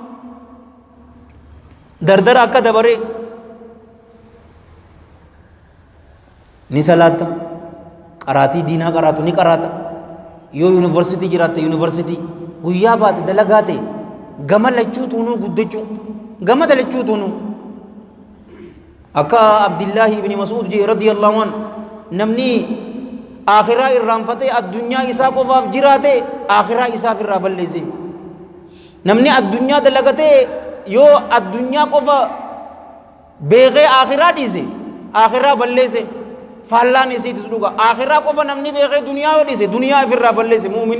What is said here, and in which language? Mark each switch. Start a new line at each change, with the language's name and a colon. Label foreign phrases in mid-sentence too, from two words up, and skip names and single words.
Oromo: dardara akka dabaree ni salaatta qaraatii diinaa qaraatu ni qaraata yoo yuunivarsitii jiraatte yuunivarsitii guyyaa baate dalagaa ta'e gama lachuu tuunuu guddachuu gama dalachuu tuunuu akka Abdillahi ibn Mas'ud je
Arabic: رضي الله عنه
Oromo: namni akhiraa irraanfatee addunyaa isaa qofaaf jiraate akhiraa isaaf irraa balleesse namni addunyaa dalagatee yoo addunyaa qofa beekee akhiraa dhiise akhiraa balleesse faallaan isiitis dhuga akhiraa qofa namni beekee duniyaa yoo dhiise duniyaa ifirraa balleesse muuminni